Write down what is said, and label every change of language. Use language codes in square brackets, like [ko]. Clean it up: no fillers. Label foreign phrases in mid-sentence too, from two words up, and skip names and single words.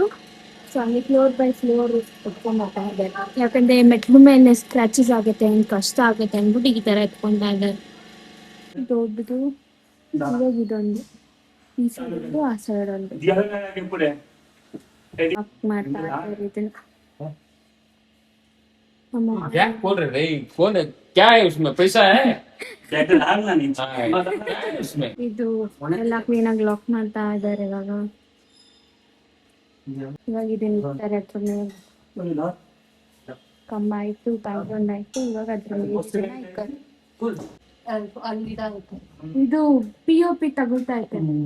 [kn] ಸೊ ಹಂಗೆ [en] floor by floor [kn] ಎತ್ಕೊಂಡು ಹೋಗ್ತಾ ಇದ್ದಾರೆ, ಯಾಕಂದರೆ ಮೆಟ್ಲು ಮೇಲೆ ಸ್ಕ್ರ್ಯಾಚಸ್ ಆಗುತ್ತೆ ಅಂತ ಕಷ್ಟ ಆಗುತ್ತೆ ಅಂದ್ಬಿಟ್ಟು ಈ ಥರ ಎತ್ಕೊಳ್ತಾ ಇದ್ದಾರೆ. ದೊಡ್ಡದು ಇವಾಗ ಇದೊಂದು, ಈ ಸೈಡು ಆ ಸೈಡ್ ಒಂದು ಮಾಡ್ತಾ ಇದ್ದಾರೆ ಇದನ್ನು. [hi] क्या बोल रहे भाई? कौन है? क्या है उसमें? पैसा है? उसमें [kn] ಇದು ಎಲ್ಲ ಕ್ಲೀನಾಗಿ ಲಾಕ್ ಮಾಡ್ತಾ ಇದ್ದಾರೆ ಇವಾಗ. ಇವಾಗ ಇದನ್ನ ಇರ್ತಾರೆ ಅದ್ರ ಮೇಲೆ. ಕಂಬ ಆಯ್ತು, ಬ್ಯಾಕ್ಗ್ರೌಂಡ್ ಆಯ್ತು. ಇವಾಗ ಅದ್ರಲ್ಲಿ ಇದು POP ತಗೊಳ್ತಾ ಐತೆ.